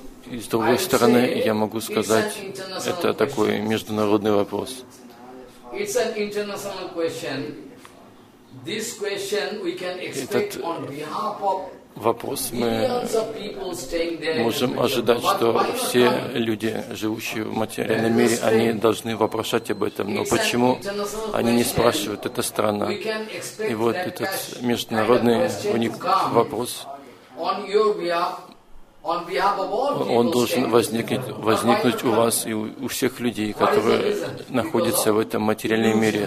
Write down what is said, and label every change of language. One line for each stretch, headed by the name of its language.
Russian: И с другой стороны, я могу сказать, это такой международный вопрос.
English: It's an international question. This question we can expect on behalf of
Russian: вопрос мы можем ожидать, что все люди, живущие в материальном мире, они должны вопрошать об этом. Но почему они не спрашивают? Это странно. И вот этот международный у них вопрос, он должен возникнуть у вас и у всех людей, которые находятся в этом материальном мире.